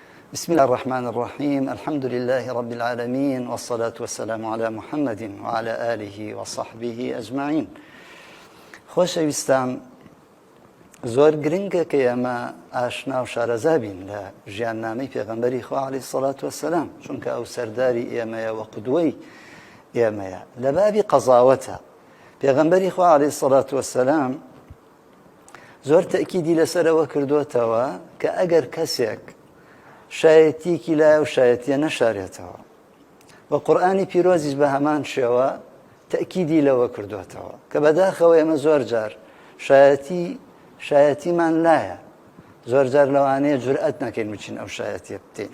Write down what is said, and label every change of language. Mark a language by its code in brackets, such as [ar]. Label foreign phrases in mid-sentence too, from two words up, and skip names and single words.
[ar] بسم الله الرحمن الرحيم الحمد لله رب العالمين والصلاة والسلام على محمد وعلى آله وصحبه أجمعين. [ckb] خۆشەویستان، زۆر گرنگە کە ئێمە ئاشنا و شارەزا بین لە ژیاننامەی پێغەمبەری خوا [ar] عەلەیهی سەڵات وەسەلام، [ckb] چونکە ئەو سەرداری ئێمەیە و قودوەی ئێمەیە. لە بابی قەزاوەتە پێغەمبەری خوا [ar] عەلەیهی سەڵات وەسەلام [ckb] زۆر تەئکیدی لەسەرەوە کردووەتەوە کە ئەگەر کەسێک شایەتیەکی لایە و شایەتیە نەشارێتەوە، و قورئانی پیرۆزیش بە هەمان شێوە تەئکیدی لەوە کردوێتەوە کە بەداخەوە ئێمە زۆر جار شایەتیمان لایە، زۆر جار لەوانەیە جورئەت نەکەین بچین ئەو شایەتیە بتین.